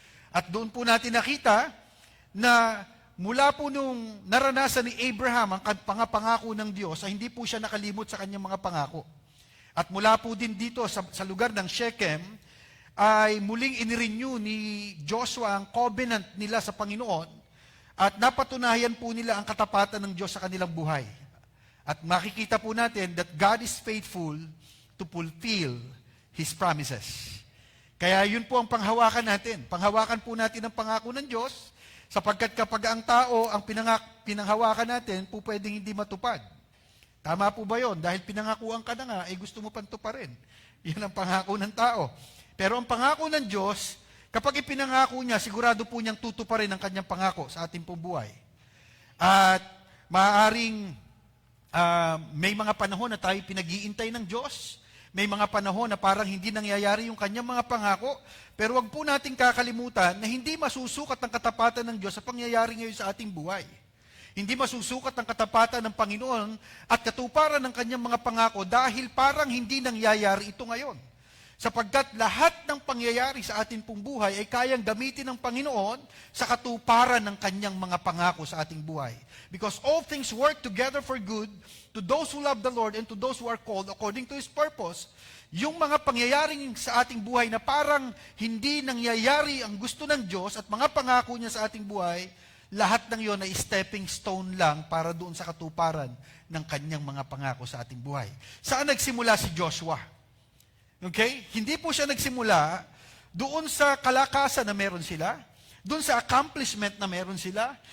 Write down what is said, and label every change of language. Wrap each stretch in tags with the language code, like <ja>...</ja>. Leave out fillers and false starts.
<tl>At doon po natin nakita na mula po nung naranasan ni Abraham ang pangako ng Diyos, ay hindi po siya nakalimot sa kanyang mga pangako. At mula po din dito sa lugar ng Shechem, ay muling inirenew ni Joshua ang covenant nila sa Panginoon at napatunayan po nila ang katapatan ng Diyos sa kanilang buhay. At makikita po natin</tl> <en>that God is faithful to fulfill His promises.</en> <tl>Kaya yun po ang panghawakan natin. Panghawakan po natin ang pangako ng Diyos sapagkat kapag ang tao ang pinanghawakan natin, po pwedeng hindi matupad. Tama po ba yun? Dahil pinangakuan ka na nga, gusto mo pang tuparin. Yan ang pangako ng tao. Pero ang pangako ng Diyos, kapag ipinangako niya, sigurado po niyang tutuparin ang kanyang pangako sa ating pong buhay. At maaaring may mga panahon na tayo pinag-iintay ng Diyos. May mga panahon na parang hindi nangyayari yung kanyang mga pangako. Pero wag po nating kakalimutan na hindi masusukat ang katapatan ng Diyos sa pangyayari ngayon sa ating buhay. Hindi masusukat ang katapatan ng Panginoon at katuparan ng kanyang mga pangako dahil parang hindi nangyayari ito ngayon. Sapagkat lahat ng pangyayari sa ating pong buhay ay kayang gamitin ng Panginoon sa katuparan ng kanyang mga pangako sa ating buhay.</tl> <en>Because all things work together for good to those who love the Lord and to those who are called according to His purpose.</en> <tl>Yung mga pangyayaring sa ating buhay na parang hindi nangyayari ang gusto ng Diyos at mga pangako niya sa ating buhay, lahat ng yon ay stepping stone lang para doon sa katuparan ng kanyang mga pangako sa ating buhay. Saan nagsimula si Joshua? Okay? Hindi po siya nagsimula doon sa kalakasan na meron sila, doon sa accomplishment na meron sila.</tl>